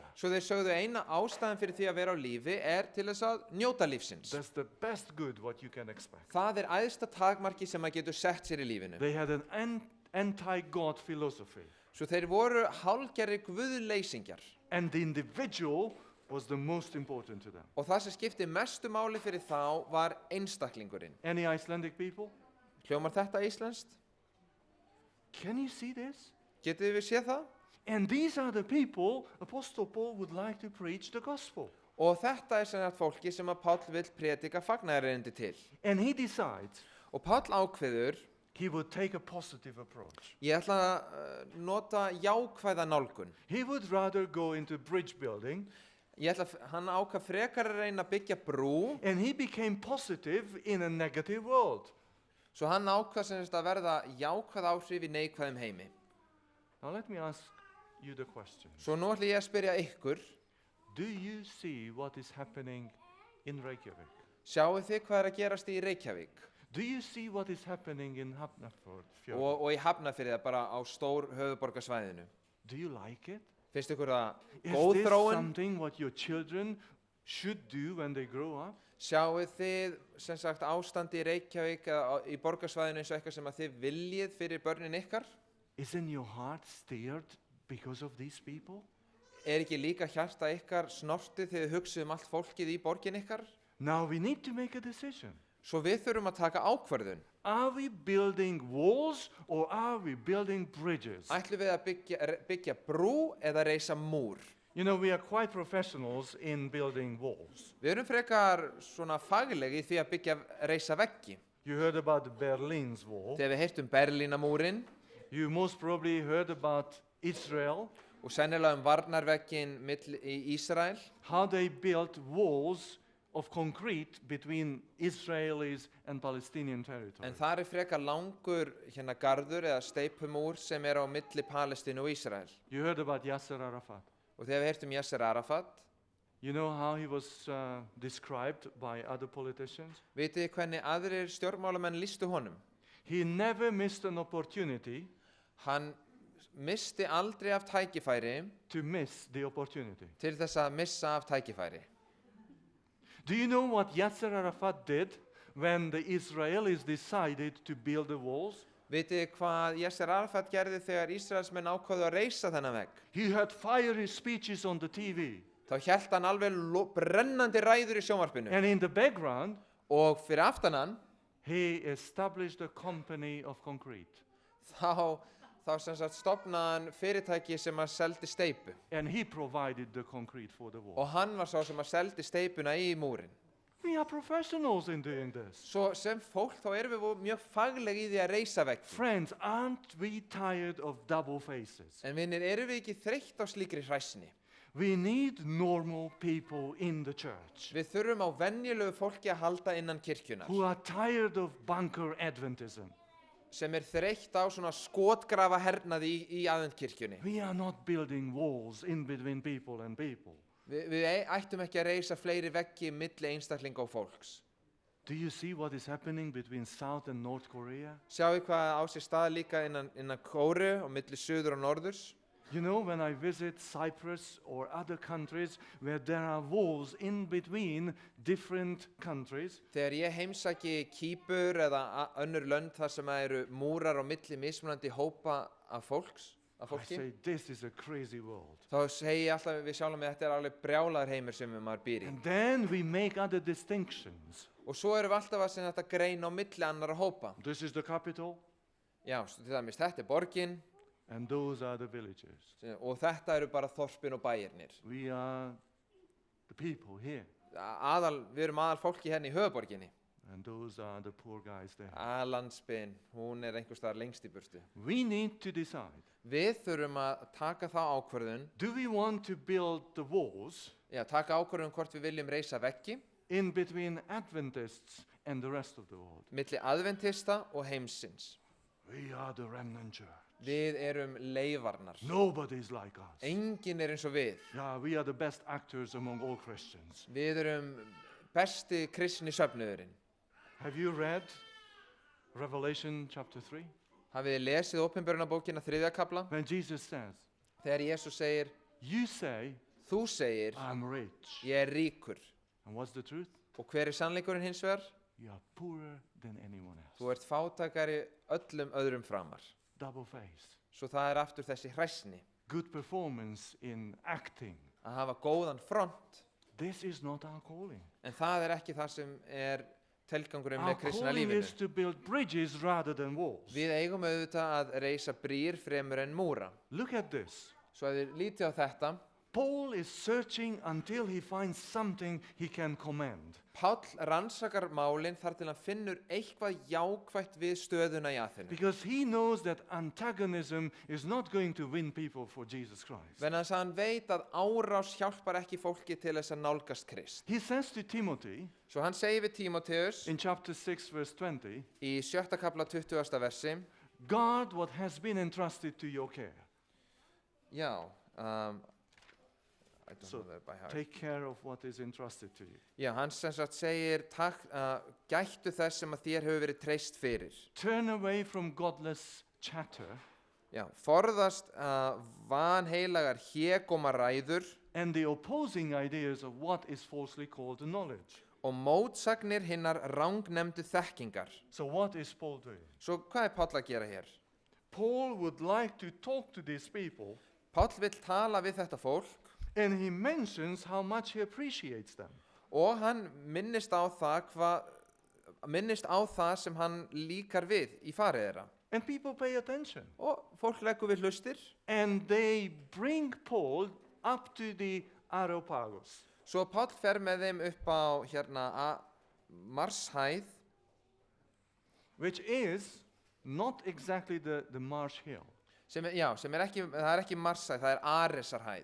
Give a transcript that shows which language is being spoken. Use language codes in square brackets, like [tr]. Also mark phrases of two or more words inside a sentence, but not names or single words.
[is] Svo þeir sögðu eina ástæðan fyrir því að vera á lífi til þess að njóta lífsins. [en] That's the best good what you can expect. [is] Það æðsta takmarki sem maður getur sett sér í lífinu. [en] They had an anti-God philosophy. [is] Svo þeir voru hálfgerðir guðleysingjar. [en] And the individual was the most important to them. [is] Og það sem skipti mestu máli fyrir þá var einstaklingurinn. [en] Any Icelandic people? [is] Hljómar þetta íslenskt? [en] Can you see this? [is] Getið við séð það? [en] And these are the people Apostle Paul would like to preach the gospel. [is] Og þetta sem sagt fólki sem að Páll vill predika fagnaðarerindi til. [en] And he decides [is] Og Páll ákveður, [en] he would take a positive approach. [is] ég ætla að nota jákvæða nálgun. [en] He would rather go into bridge building, [is] Hann ákvað frekar að reyna að byggja brú, [en] and he became positive in a negative world. [is] svo hann ákvað sem sagt að verða jákvæð áhrif í neikvæðum heimi. [en] Now let me ask you the question. [is] Svo nú ætla ég að spyrja ykkur, [en] Do you see what is happening in Reykjavik? [is] sjáu þið hvað að gerast í Reykjavík [en] Do you see what is happening in Hafnarfjörð? [is] og í Hafnarfirði bara á stór höfuðborgarsvæðinu? [en] Do you like it? [is] Finnst ykkur það [en] Is [is] góð [en] this [is] þróun? [en] something what your children should do when they grow up? [is] Sjáu þið sem sagt ástandi í Reykjavík eða í borgarsvæðinu eins og eitthvað sem að þið viljið fyrir börnin ykkar? [en] Isn't your heart stirred because of these people? [is] Ekki líka hjarta ykkar snortið þegar þið hugsið allt fólkið í borgin ykkar? [en] Now we need to make a decision. [is] Svo við þurfum að taka ákvörðun. [en] Are we building walls or are we building bridges? [is] Ætlum við að byggja brú eða reisa múr? [en] You know, we are quite professionals in building walls. [is] Við erum frekar svona faglegi í því að reisa veggi. [en] You heard about the Berlin's wall. [is] Þegar við heyrtum Berlínamúrin [en] You most probably heard about Israel, [is] og sennilega varnarveggin í Ísrael, [en] how they built walls of concrete between Israelis and Palestinian territory. [is] en þar frekar langur garður eða steipumúr sem á milli Palestínu og Ísrael. [en] You heard about Yasser Arafat. [is] Og þegar við heyrtum Yasser Arafat, [en] You know how he was described by other politicians? [is] vitið þið hvernig aðrir stjórnmálamenn lýstu honum? [en] He never missed an opportunity [is] Hann missti aldrei af tækifæri [en] to miss the opportunity. [is] til þess að missa af tækifæri. [en] Do you know what Yasser Arafat did when the Israelis decided to build the walls? [is] Vitið þið hvað Yasser Arafat gerði þegar Ísraelsmenn ákváðu að reisa þennan vegg? [en] He had fiery speeches on the TV. [is] Þá hélt hann alveg brennandi ræður í sjónvarpinu. [en] And in the background, [is] Og fyrir aftan hann, [en] he established a company of concrete. [is] þá sem sagt stofnaði hann fyrirtæki sem að seldi steypu. [en] And he provided the concrete for the wall. [is] Og hann var sá sem að seldi steypuna í múrin. [en] We are professionals in doing this. [is] Svo sem fólk þá erum við mjög fagleg í því að reisa veggi. [en] Friends, aren't we tired of double faces? [is] En vinnir, erum við ekki þreytt á slíkri hræsni? [en] We need normal people in the church [is] Við þurfum á venjulegu fólki að halda innan kirkjunar, [en] who are tired of bunker Adventism. [is] sem þreytt á svona skotgrafa hernaði í aðventkirkjunni. [en] We are not building walls in between people and people. [is] Við ættum ekki að reisa fleiri veggi milli einstaklinga og fólks. [en] Do you see what is happening between South and North Korea? [is] Sjáu hvað á sér stað líka innan Kóru og milli suður og norðurs? [en] You know, when I visit Cyprus or other countries where there are walls in between different countries, [is] Þegar ég heimsæki Kýpur eða önnur lönd þar sem eru múrar á milli mismunandi hópa af [en] I [is] fólki, [en] say, this is a crazy world. [is] þá segi ég alltaf við sjálfum að þetta alveg brjálaður heimur sem maður býr í. [en] And then we make other distinctions. [is] Og svo erum við alltaf að segja þetta greina á milli annara hópa. [en] This is the capital, [is] Já, til dæmis, þetta borgin [en] and those are the villages. [is] og þetta eru bara þorpin og bæirnir. [en] We are the people here, [is] Við erum aðal fólki hérna í höfuborginni. [en] and those are the poor guys there. [is] Landsbyn, hún einhvers staðar lengst í burtu. [en] We need to decide, [is] Við þurfum að taka þá ákvörðun, [en] do we want to build the walls [is] taka ákvörðun hvort við viljum reisa veggi [en] in between Adventists and the rest of the world? [is] milli aðventista og heimsins. [en] We are the remnant church. [is] Við erum leifarnar. [en] Nobody's like us. [is] Enginn eins og við. [en] Yeah, we are the best actors among all Christians. [is] Við erum besti kristni söfnuðurinn. [en] Have you read Revelation chapter 3? [is] Hafið þið lesið Opinberunarbókina 3. kafla? [en] When Jesus says, [is] Þegar Jesús segir, [en] You say, [is] þú segir, [en] I'm rich. [is] ég er ríkur. [en] And what's the truth? [is] Og hver er sannleikurinn hins vegar? [en] You are poorer than anyone else. [is] Þú ert fátækari öllum öðrum framar. [en] Double face. [is] Svo það er aftur þessi hræsni. [en] Good performance in acting. [is] Að hafa góðan front. [en] This is not our calling. [is] En það er ekki það sem er tilgangurinn [en] Our [is] með kristna [en] calling [is] lífinu. [en] is to build bridges rather than walls. [is] Við eigum auðvitað að reisa brýr fremur en múra. [en] Look at this. [is] Svo að þið lítið á þetta. [en] Paul is searching until he finds something he can commend. [is] Páll rannsakar málin þar til hann finnur eitthvað jákvætt við stöðuna í Aþenu. [en] Because he knows that antagonism is not going to win people for Jesus Christ. [is] Venna þess að hann veit að árás hjálpar ekki fólki til þess að nálgast Krist. [en] He says to Timothy [is] Svo hann segir við Tímóteus [en] in chapter 6 verse 20, [is] í 7. kapla 20. versi, [en] guard what has been entrusted to your care. já, I don't So know that by heart. take care of what is entrusted to you. [is] Já, hann sem sagt segir, gættu þess sem að þér hefur verið treyst fyrir. [en] Turn away from godless chatter [is] Já, forðast vanheilagar hégómaræður [en] and the opposing ideas of what is falsely called knowledge. [is] og mótsagnir hinnar rangnemdu þekkingar. [en] So what is Paul doing? [is] Svo hvað er Páll að gera hér? [en] Paul would like to talk to these people, [is] Páll vill tala við þetta fólk [en] and he mentions how much he appreciates them. [is] og hann minnist á það sem hann líkar við í farið þeirra. [en] And people pay attention. [is] Og fólk leggur við hlustir. [en] And they bring Paul up to the Areopagus. [is] Svo Páll fer með þeim upp á hérna Marshæð, [en] Which is not exactly the Marsh Hill. [is] sem er ekki, það er ekki Marshæð, það er Aresarhæð.